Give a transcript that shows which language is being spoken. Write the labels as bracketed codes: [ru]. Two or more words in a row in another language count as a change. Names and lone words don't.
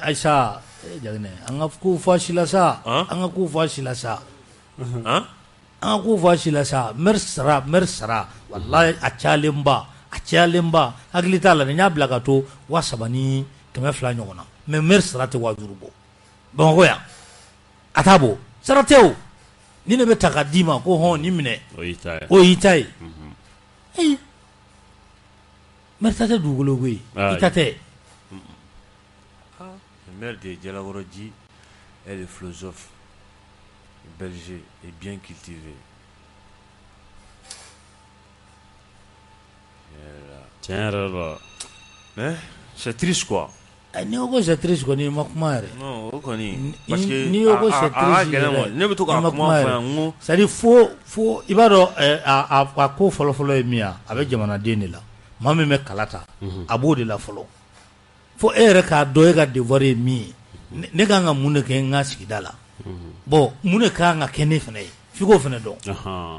[bm] ayi sa jaginɛ an ka ko fɔ si la sa an ka ko fɔ si la sa an ka ko fɔ si la sa maire sara wallahi a cayalenba hakili t'a la ni y'a bila ka to 300 ni 200 ɲɔgɔn na mais maire sara tɛ 500 bɔ Bamakɔ yan a t'a bɔ sara tɛ o ni ne bɛ ta ka d'i ma ko hɔn ni minɛ o y'i ta ye maire ta tɛ dugukolo koyi i ta tɛ [fr] le maire de Jalakɔrɔji est le philosophe berger et bien cultivé. Tiens là. Mais c'est triste quoi. [bm] Ni ko [fr] c'est triste [bm] ko ni ma kuma yɛrɛ. Non o kɔni [fr] parce que [bm] ni ko [fr] c'est triste [bm] yɛrɛ ne bɛ to ka kuma fɔ yan n ko [fr] c'est à dire [bm] fo i b'a dɔn a ko fɔlɔ ye min ye a bɛ jamanaden de la maa min bɛ kala ta a b'o de la fɔlɔ fo e yɛrɛ k'a dɔn e ka devoir ye min ye ne kan ka mun de kɛ n ka sigida la bon mun de kan ka kɛ ne fana ye f'i k'o fana dɔn.